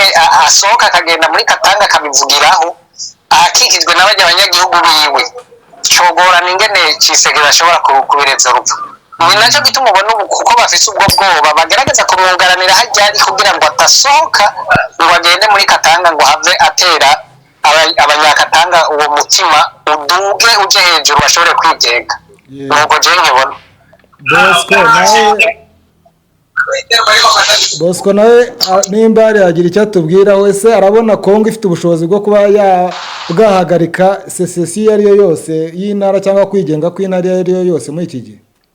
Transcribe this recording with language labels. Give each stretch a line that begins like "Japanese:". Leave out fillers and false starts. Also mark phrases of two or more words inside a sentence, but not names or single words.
Rundi: asohoka akagenda muri Katanga akabivugiraho akikijwe n'abanyagihugu biwe cogorana ingene Tshisekedi ashobora kubireza urupfu ni nacyo gituma ubona ubu kuko bafise ubwo bwoba bagerageza kumwugaranira hajyari kugira ngo atasohoka ngo agende muri Katanga ngo have atera abanyakatanga uwo mutima uduge uje hejuru bashobore kwigenga nuko je nkibona Bosco nawe nimba ari agira icyo atubwira wese arabona Kongo ifite ubushobozi bwo kuba bwahagarika secession iyo ariyo yose y'intara cyangwa kwigenga kw'intara iyo ariyo yose muri iki gihe.